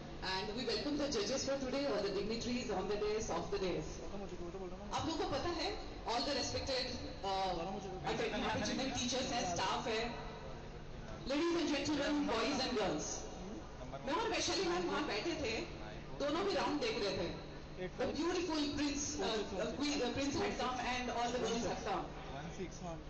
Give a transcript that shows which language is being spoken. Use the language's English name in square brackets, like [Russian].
[English] And we welcome the judges for today, all the dignitaries on the days, off the days. [Hindi] आप लोगों को पता है, [English] all the respected teachers हैं, staff है, ladies and gentlemen, boys and girls. [Hindi] मैं और वैशाली मैम वहाँ बैठे थे, दोनों भी राउंड देख रहे थे. [English] The beautiful prince had come and all the girls had come.